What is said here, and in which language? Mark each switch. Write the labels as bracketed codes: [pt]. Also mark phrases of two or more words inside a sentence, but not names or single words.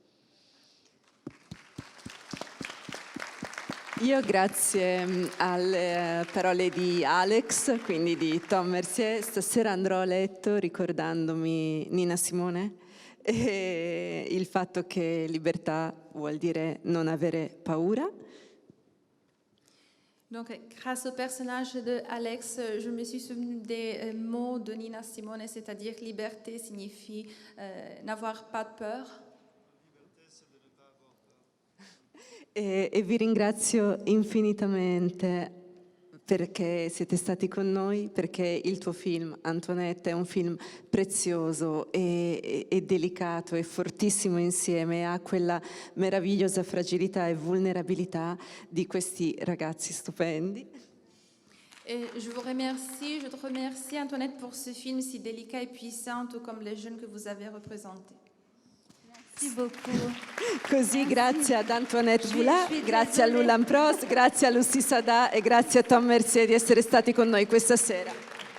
[it] Io, grazie alle parole di Alex, quindi di Tom Mercier, stasera andrò a letto ricordandomi Nina Simone e il fatto che libertà vuol dire non avere paura. [fr] Donc, grâce au personnage de Alex, je me suis souvenu des mots de Nina Simone, c'est-à-dire liberté signifie n'avoir pas peur. [it] E vi ringrazio infinitamente perché siete stati con noi, perché il tuo film, Antoinette, è un film prezioso e delicato e fortissimo insieme, ha quella meravigliosa fragilità e vulnerabilità di questi ragazzi stupendi. [fr] Et je te remercie Antoinette pour ce film si délicat et puissant, tout comme les jeunes que vous avez représentés. Merci beaucoup. [it] Così, grazie ad Antoinette Voula, [fr] suis [it] grazie a [fr] désolée. [it] Lulan Prost, grazie a Lucy Sada e grazie a Tom Mercier di essere stati con noi questa sera.